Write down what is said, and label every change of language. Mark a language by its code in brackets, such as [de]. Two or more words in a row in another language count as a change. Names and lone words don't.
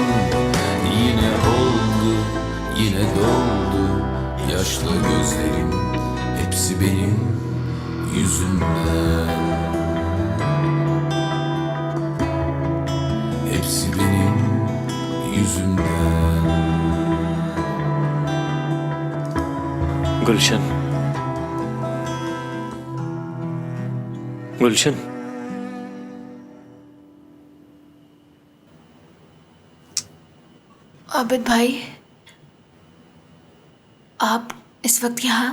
[tr] Yine oldu, yine doldu yaşla gözlerim, hepsi benim yüzümden. Hepsi benim yüzümden. [hi] गुलशन, गुलशन, आबिद भाई, आप इस वक्त यहाँ?